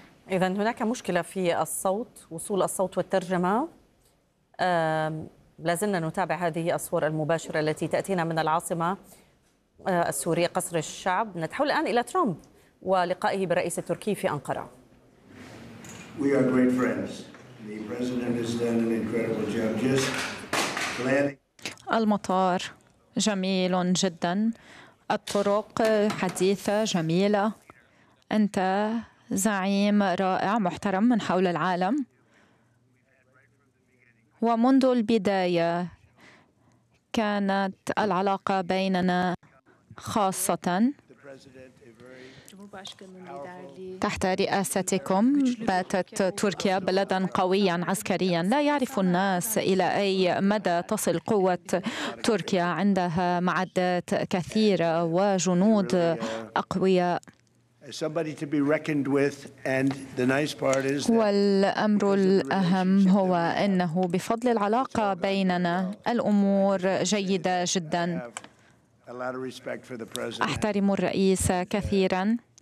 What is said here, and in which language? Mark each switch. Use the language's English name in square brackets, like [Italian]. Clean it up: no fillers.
[Arabic] إذن هناك مشكلة في الصوت، وصول الصوت والترجمة. لازلنا نتابع هذه الصور المباشرة التي تأتينا من العاصمة السورية قصر الشعب. نتحول الآن إلى ترامب ولقائه بالرئيس التركي في أنقرة. [English] We are great friends. The president has done an incredible job just planning. [Arabic] المطار جميل جدا، الطرق حديثة جميلة. أنت زعيم رائع محترم من حول العالم، ومنذ البداية كانت العلاقة بيننا خاصة. تحت رئاستكم باتت تركيا بلدا قويا عسكريا. لا يعرف الناس إلى أي مدى تصل قوة تركيا، عندها معدات كثيرة وجنود أقوياء. [English] Somebody to be reckoned with, and the nice part is. [Arabic] والأمر الأهم هو أنه بفضل العلاقة بيننا الأمور جيدة جدا. أحترم الرئيس كثيرا.